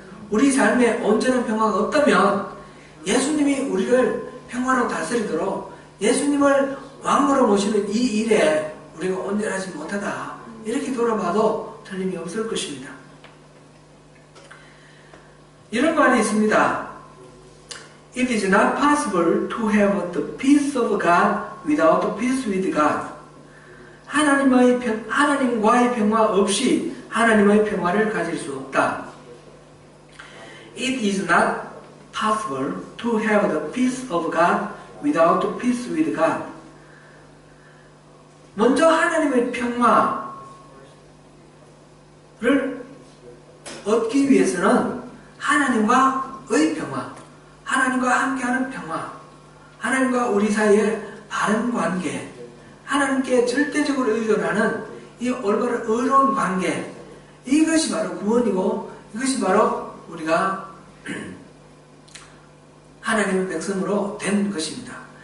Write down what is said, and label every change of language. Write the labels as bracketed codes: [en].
[ko] 우리 삶에 온전한 평화가 없다면 예수님이 우리를 평화로 다스리도록 예수님을 왕으로 모시는 이 일에 우리가 온전하지 못하다 이렇게 돌아봐도 틀림이 없을 것입니다. 이런 말이 있습니다. [en] It is not possible to have the peace of God without peace with God. [ko] 하나님과의 평화 없이 하나님의 평화를 가질 수 없다. [en] It is not possible to have the peace of God without peace with God. [ko] 먼저 하나님의 평화를 얻기 위해서는 하나님과의 평화, 하나님과 함께하는 평화, 하나님과 우리 사이의 바른 관계, 하나님께 절대적으로 의존하는 이 올바른 의로운 관계, 이것이 바로 구원이고 이것이 바로 우리가 하나님의 백성으로 된 것입니다.